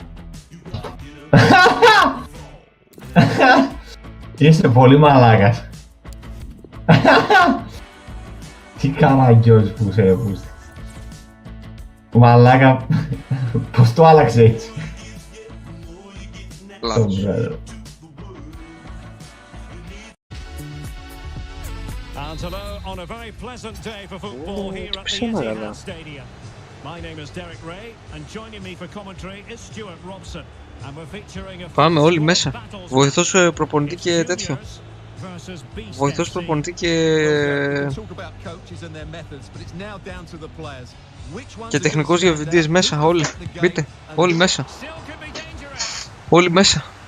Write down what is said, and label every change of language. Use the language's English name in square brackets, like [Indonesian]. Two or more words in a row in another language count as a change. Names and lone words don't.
[Greek] Είσαι πολύ μαλάκας. Τι καραγκιός που σε πούστη. Μαλάκα, πώς το άλλαξε έτσι? Λάθος. [English] Hello on a very pleasant day for football here at the Etihad Stadium. My name is Derek Ray and joining me for commentary is Stuart Robson. And we're featuring a [Greek] Πάμε όλοι μέσα. Βοηθός προπονητή και τέτοιο. Βοηθός προπονητή και τεχνικός διευθυντής μέσα όλοι. Μπείτε, όλοι μέσα. Όλοι μέσα.